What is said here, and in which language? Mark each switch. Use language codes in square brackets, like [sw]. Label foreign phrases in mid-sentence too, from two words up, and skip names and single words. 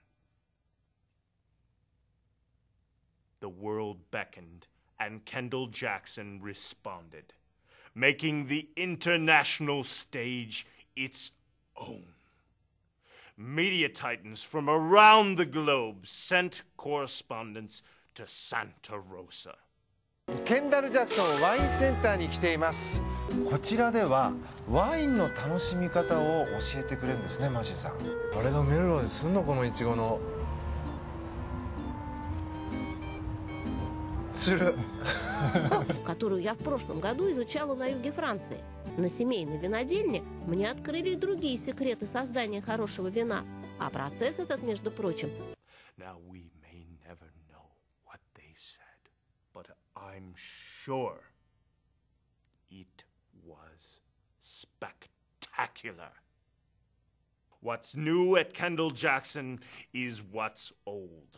[en] The world beckoned, and Kendall Jackson responded, making the international stage its own. Media titans from around the globe sent correspondents to Santa Rosa. [ja] ケンダル・ジャクソンワインセンターに来ています。こちらではワインの楽しみ方を教えてくれるんですね、マシューさん。あれがメルローですんの、このイチゴの。する。 [ru] Которую я в прошлом году изучала на юге Франции. На семейной винодельне мне открыли другие секреты создания хорошего вина. А процесс этот, между прочим... [en] Now we may never know what they said, but I'm sure it was spectacular. What's new at Kendall Jackson is what's old.